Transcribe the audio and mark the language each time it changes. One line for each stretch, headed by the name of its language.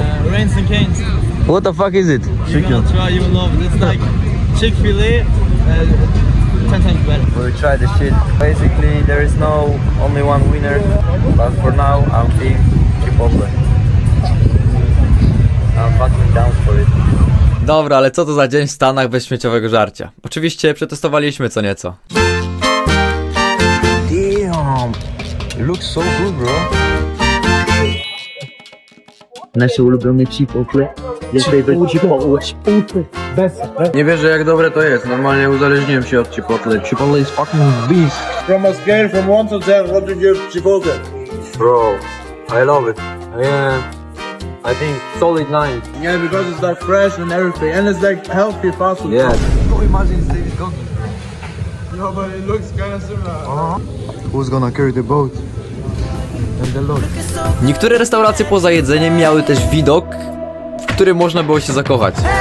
English: Rains and Canes. What the fuck is it? You're gonna try, you will love it. It's like Chick-fil-A, 10 times better. We try the shit. Basically, there is no only one winner, but for now, I'm team Chipotle. I'm fucking down for it.
Polish: Dobra, ale co to za dzień w Stanach bez śmieciowego żarcia? Oczywiście przetestowaliśmy co nieco.
English: Damn, it looks so good, bro.
Polish: Nasze ulubione Chipotle. Nie wierzę, jak dobre to jest. Normalnie uzależniłem się od Chipotle.
English: Chipotle is fucking beast. From a scale from 1 to 10, what do you give Chipotle? Bro, I love it. I think solid 9. Yeah, because it's like fresh and everything, and it's like healthy fast food. Yeah. Oh, imagine it's David Goggins. No, but it looks kind of similar. Who's gonna carry the boat? And the load.
Polish: Niektóre restauracje poza jedzeniem miały też widok, w którym można było się zakochać.